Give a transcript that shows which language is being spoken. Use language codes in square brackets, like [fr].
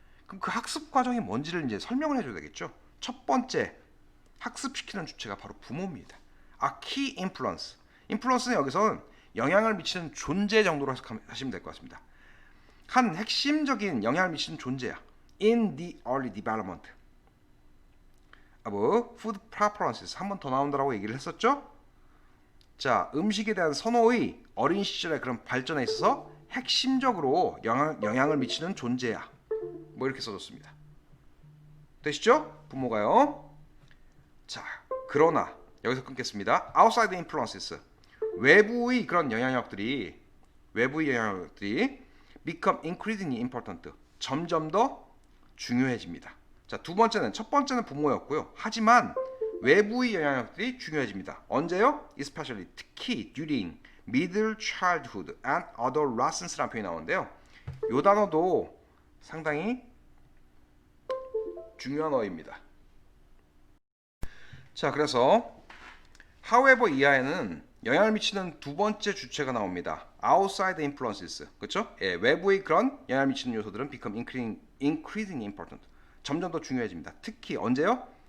[ko] 그럼 그 학습 과정이 뭔지를 이제 설명을 해줘야 되겠죠. 첫 번째, 학습시키는 주체가 바로 부모입니다. [en] A key influence. [ko] 인플루언스는 여기서는 영향을 미치는 존재 정도로 해석하시면 될 것 같습니다. 한 핵심적인 영향을 미치는 존재야. [en] In the early development of food preferences. [ko] 한 번 더 나온다라고 얘기를 했었죠. 자, 음식에 대한 선호의 어린 시절의 그런 발전에 있어서 핵심적으로 영향을 미치는 존재야. 뭐 이렇게 써줬습니다. 되시죠? 부모가요. 자, 그러나 여기서 끊겠습니다. [en] Outside influences. [ko] 외부의 그런 영향력들이 [en] become increasingly important. [ko] 점점 더 중요해집니다. 자, 두 번째는, 첫 번째는 부모였고요. 하지만 외부의 영향력들이 중요해집니다. 언제요? [en] Especially, [ko] 특히 [en] during middle childhood and adolescence라는 표현이 나오는데요. [ko] 이 단어도 상당히 중요한 어입니다. 자, 그래서 however 이하에는 영향을 미치는 두 번째 주체가 나옵니다. [en] outside influences. [ko] 그렇죠? 예, 외부의 그런 영향을 미치는 요소들은 [en] become increasingly important. [ko] 점점 더 중요해집니다. 특히 언제요?